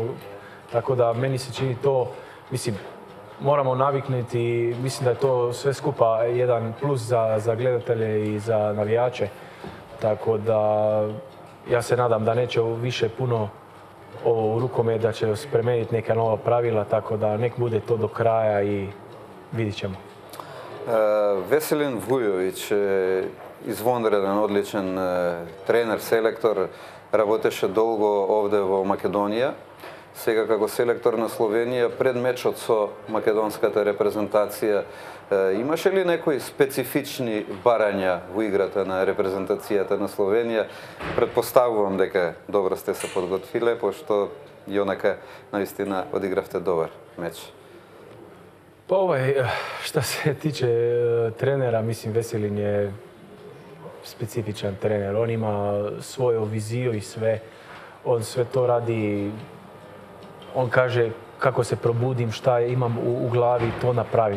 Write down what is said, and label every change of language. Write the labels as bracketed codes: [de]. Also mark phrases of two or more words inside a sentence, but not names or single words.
[hr] Tako da meni se čini to, mislim, moramo naviknuti i mislim da je to sve skupa jedan plus za gledatelje i za navijače. Tako da ja se nadam da neće više puno ovo u rukomet, da će spremeniti neka nova pravila, tako da nek bude to do kraja i vidit ćemo. [mk] Veselin Vujović, извонреден, одличен тренер, селектор, работеше долго овде во Македонија. Сега како селектор на Словенија, пред мечот со македонската репрезентација, имаше ли некои специфични барања во играта на репрезентацијата на Словенија? Предпоставувам дека добро сте се подготвиле, пошто и онака наистина одигравте добар меч. [hr] Pa šta se tiče trenera, mislim Veselin je specifičan trener. On ima svoju viziju i sve. On sve to radi. On kaže kako se probudim, šta imam u glavi, to napravim.